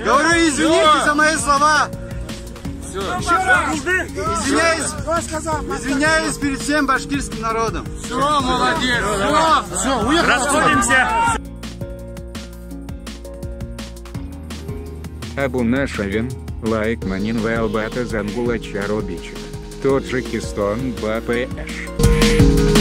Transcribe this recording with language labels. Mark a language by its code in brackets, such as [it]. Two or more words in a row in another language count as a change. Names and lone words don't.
[ru] Говорю, извините за мои слова. Все. Извиняюсь перед всем башкирским народом. Все, молодец. Все, уехали. Расходимся. Абуна Шавин, лайк манин вэлбата зангула чаробичек. Таджикистан БПШ.